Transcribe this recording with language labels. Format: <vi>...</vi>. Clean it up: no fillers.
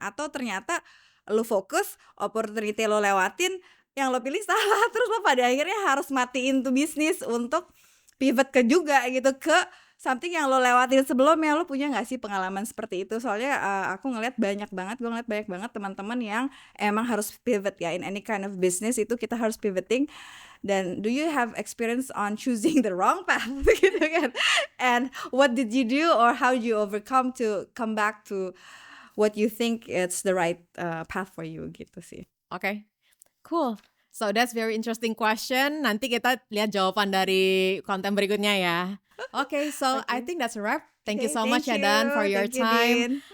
<id>Atau ternyata lo fokus, opportunity lo lewatin, yang lo pilih salah, terus lo pada akhirnya harus matiin tuh bisnis untuk pivot ke something yang lo lewatin sebelumnya. Lo punya gak sih pengalaman seperti itu? Soalnya aku ngeliat banyak banget teman-teman yang emang harus pivot ya.</id> <en>In any kind of business</en> <id>itu kita harus</id> <en>pivoting.</en> <id>Dan</id> <en>do you have experience on choosing the wrong path</en> <id>gitu kan?</id> <en>And what did you do or how did you overcome to come back to what you think it's the right path for you</en> <id>gitu sih.</id> <en>Okay, cool. So that's very interesting question.</en> <id>Nanti kita lihat jawaban dari konten berikutnya ya.</id> <en>Okay, so I think that's a wrap. Thank you so much</en> <id>ya</id> <en>Dan for your time.</en>